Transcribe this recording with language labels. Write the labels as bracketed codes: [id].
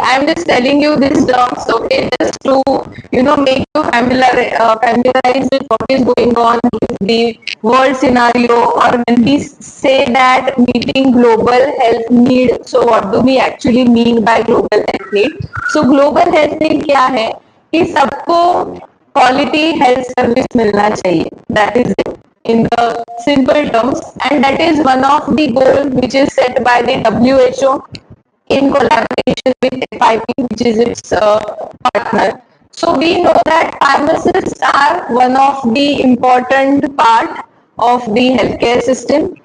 [en] I am just telling you these terms, okay, just to make you familiarize with what is going on with the world scenario, or when we say that meeting global health need. So what do we actually mean by global health need? So global health need [hi] क्या है कि सबको quality health service मिलना चाहिए. [en] That is it in the simple terms, and that is one of the goal which is set by the WHO in collaboration with FIP, which is its partner. So we know that pharmacists are one of the important part of the healthcare system.